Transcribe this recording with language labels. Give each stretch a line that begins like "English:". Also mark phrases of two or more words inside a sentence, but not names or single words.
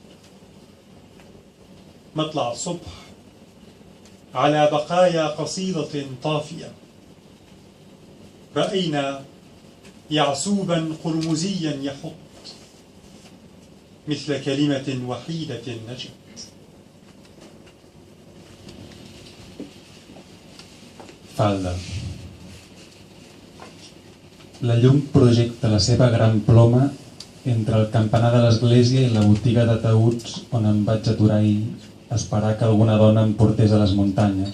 Arabic: مطلع الصبح على بقايا قصيدة طافية، رأينا يعسوبا قرمزيا يحط مثل كلمة وحيدة نجت.
Catalan: Falda. La llum projecta la seva gran ploma entre el campanar de l'església i la botiga d'ataüts on em vaig aturar ahir a esperar que alguna dona em portés a les muntanyes.